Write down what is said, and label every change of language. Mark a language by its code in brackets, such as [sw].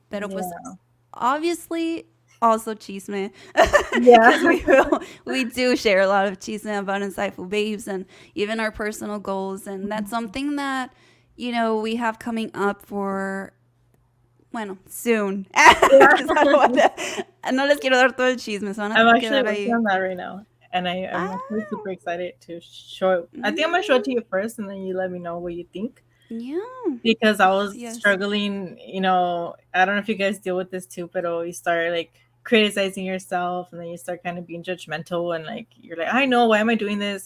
[en] Pero pues, obviously, also chisme. Yeah. we do share a lot of chisme about Insightful Babes and even our personal goals. And that's something that, we have coming up for, bueno, soon. [es] No les quiero dar todo el chisme. [en] So I'm actually working on that right now. And I'm actually super excited to show it. I think I'm going to show it to you first, and then you let me know what you think. Yeah. Because I was struggling, I don't know if you guys deal with this too, but you start like criticizing yourself, and then you start kind of being judgmental, and like you're like, I know, why am I doing this?